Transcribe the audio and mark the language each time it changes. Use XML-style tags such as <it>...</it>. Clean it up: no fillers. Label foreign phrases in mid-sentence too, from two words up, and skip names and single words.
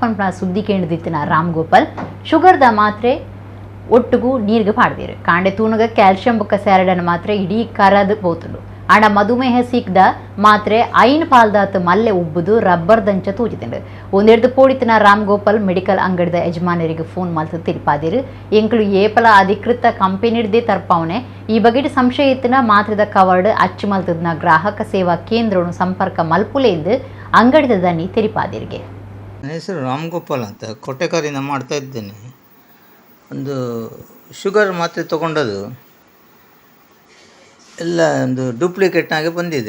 <tcy>ಪಂಪ್ನ ಸುದ್ದಿ ಕೇಂದ್ರದಿತ್ತಿನ ರಾಮ್ ಗೋಪಾಲ್ ಶುಗರ್ದ ಮಾತ್ರೆ ಒಟ್ಟುಗೂ ನೀರ್ಗೆ ಪಾಡ್ದಿರು ಕಾಂಡೆ ತೂನಗ ಕ್ಯಾಲ್ಸಿಯಂ ಬುಕ್ಕ ಸ್ಯಾರಡನ ಮಾತ್ರೆ ಇಡೀ ಕರದು ಪೋತುಂಡು ಆಂಡ ಮಧುಮೇಹ ಸೀಕ್ದ ಮಾತ್ರೆ ಐನ್ ಪಾಲ್ದಾತ್ ಮಲ್ಲೆ ಉಬ್ಬುದು ರಬ್ಬರ್ ದಂಚ ತೂಜಿತುಂಡು ಒಂದೆರಡು ಪೋಡಿತಿನ ರಾಮ್ ಗೋಪಾಲ್ ಮೆಡಿಕಲ್ ಅಂಗಡಿದ ಯಜಮಾನರಿಗೆ ಫೋನ್ ಮಲ್ತು ತಿರುಪಾದಿರು ಎಂಕಲು ಏಪಲ ಅಧಿಕೃತ ಕಂಪನಿಡ್ದೇ ತರ್ಪವನೆ ಈ ಬಗೆಟ್ ಸಂಶಯ ಇತ್ತಿನ ಮಾತ್ರೆದ ಕವರ್ಡ್ ಅಚ್ಚು ಮಲ್ತದ್ನ ಗ್ರಾಹಕ ಸೇವಾ ಕೇಂದ್ರವನ್ನು ಸಂಪರ್ಕ ಮಲ್ಪುಲೆಂದು ಅಂಗಡಿದ ದನಿ ತಿರುಪಾದಿರಿಗೆ.</tcy> <kn>ನನ್ನ ಹೆಸರು ರಾಮ್ ಗೋಪಾಲ್ ಅಂತ ಕೊಟ್ಟೆಕಾರಿಂದ ಮಾಡ್ತಾ ಇದ್ದೇನೆ. ಒಂದು ಶುಗರ್ ಮಾತ್ರೆ ತೊಗೊಂಡದು ಎಲ್ಲ ಒಂದು ಡೂಪ್ಲಿಕೇಟ್ನಾಗೆ ಬಂದಿದೆ.</kn>